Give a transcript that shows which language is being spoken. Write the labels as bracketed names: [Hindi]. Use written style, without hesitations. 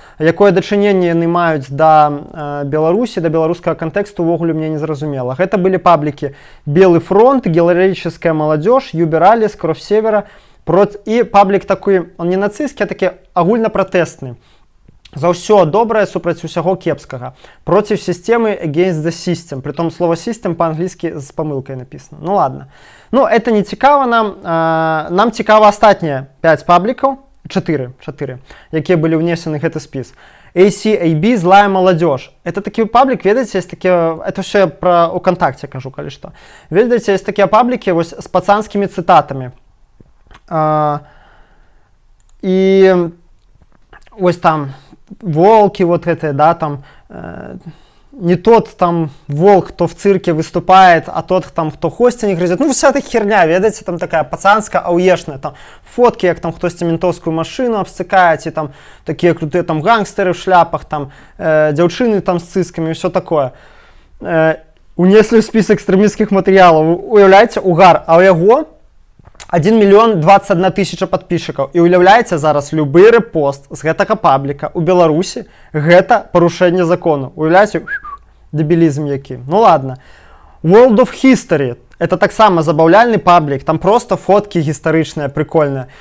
[Belarusian] Якое дачыненне яны маюць да Беларусі, да беларускага кантэксту, увогуле мне не зразумела. Гэта былі паблікі Белый фронт, Героическая молодежь, Юбералис, Кровь Севера. І паблік такой, он не нацысцкі, а такі агульна-пратэсны. За ўсё добрае супраць усяго кепскага. Проціў сістэмы, [English] against the system. [Belarusian] Притом слово system по-англійскі з памылкай написано. [Russian] Ну ладно. Ну, это не [Belarusian] цікава нам. Нам цікава астатнія 5 паблікаў, 4, якія былі ўнесены гэты спіс. [Russian] ACAB «Злая молодежь». Это такие паблик, [Belarusian] ведаеце, [Russian] есть такие, это все про УКонтакте [Belarusian] кажу, калі што. Ведаеце, [Russian] есть такие паблики [Belarusian] вось [Russian] с пацанскими цитатами. И [Belarusian] вось [Russian] там волки вот это, да, там не тот там волк, кто в цирке выступает, а тот там, кто хости не грызет. Ну, вся эта херня, [Belarusian] ведаеце, [Russian] там такая пацанская, ауешная, там фотки, [Belarusian] як там хтось [Russian] ментовскую машину обстыкает, и там такие крутые там гангстеры в шляпах, там девчины там с цисками и все такое. Унесли в список экстремистских материалов. [Belarusian] Уявляете, угар, а у яго 1 мільён 21 тысяча подписчиков. І уявляеце, зараз любы рэпост з гэтага пабліка у Беларусі гэта парушэнне закону. Уявляеце, дебілізм які. [Russian] Ну ладно. [Belarusian] World of History. Это таксама забаўляльны паблік, там просто фоткі гістарычныя, прикольныя.